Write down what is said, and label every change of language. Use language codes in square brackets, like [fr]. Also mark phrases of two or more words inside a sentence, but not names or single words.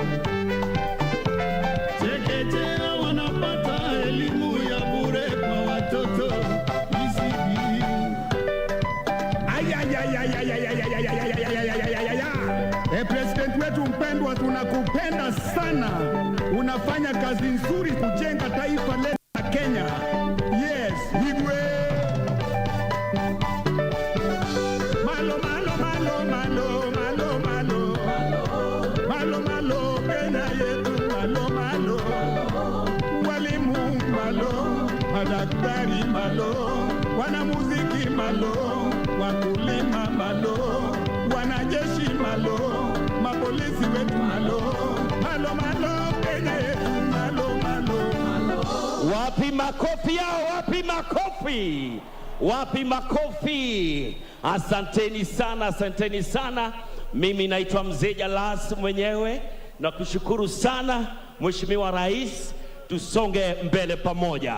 [sw] Chekechea wanapata elimu ya bure kwa watoto ECD. President wetu mpendwa, tunakupenda sana, unafanya kazi nzuri kujenga taifa letu la Kenya. Yes, Igwe. Malo malo malo malo malo malo malo malo Kenya yetu, malo malo walimu malo, madaktari malo, wanamuziki malo, wakulima malo, wanajeshi malo, mapolisi wetu malo, malo malo Kenya yetu, malo malo malo. Wapi makofi yao? Wapi makofi? Wapi makofi? Asanteni sana, asanteni sana. Mimi naitwa Mzee Jalas mwenyewe, na kushukuru sana Mheshimiwa Rais, tusonge mbele pamoja.